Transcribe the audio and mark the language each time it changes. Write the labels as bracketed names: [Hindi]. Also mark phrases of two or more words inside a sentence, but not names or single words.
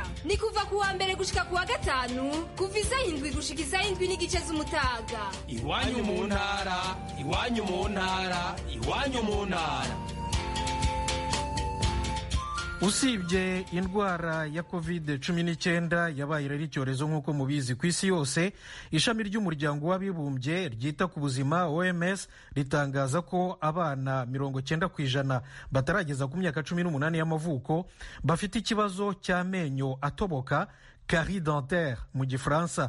[Rundi] Ni kuva kuwa mbere gushika kuwa gatanu, kuva 7 gushika 7:30 z'umutaga. Iwanyu mu ntara, iwanyu mu ntara, iwanyu mu ntara. [Kinyarwanda] Usibye indwara ya COVID-19 yabaye rero icyorezo nk'uko mubizi ku isi yose, ishami ry'umuryango w'abibumbye ryita ku buzima OMS ritangaza ko abana 90% batarageza ku myaka 18 y'amavuko bafite ikibazo cy'amenyo atoboka, [French] carie dentaire [Kinyarwanda] mu gifaransa.